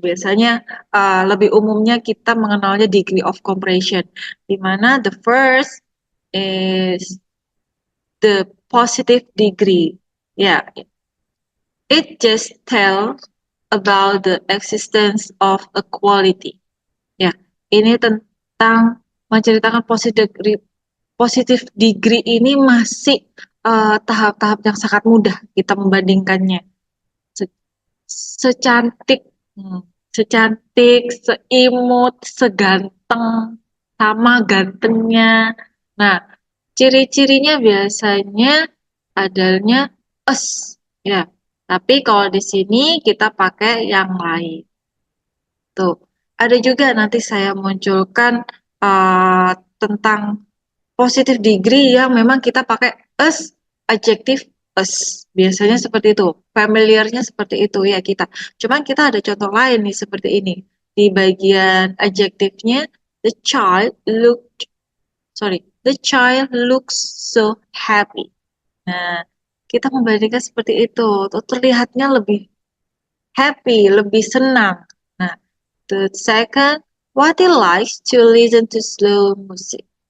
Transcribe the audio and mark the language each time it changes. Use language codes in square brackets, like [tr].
[id] Biasanya lebih umumnya kita mengenalnya [en] degree of comparison. [id] Di mana [en] the first is the positive degree. Yeah, it just tells about the existence of a quality. [id] Ya, ini tentang menceritakan positive degree ini masih tahap-tahap yang sangat mudah kita membandingkannya. Secantik, secantik, seimut, seganteng, sama gantengnya. Nah, ciri-cirinya biasanya adanya ya. Tapi kalau di sini kita pakai yang lain. Tuh, ada juga nanti saya munculkan tentang positive degree yang memang kita pakai us, adjective us. Biasanya seperti itu. Familiarnya seperti itu ya kita. Cuman kita ada contoh lain nih seperti ini. Di bagian adjektifnya, [en] the child the child looks so happy. [id] Nah, kita membandingkan seperti itu. Tuh, terlihatnya lebih happy, lebih senang. [en] Nah, the second, what he likes to listen to slow music.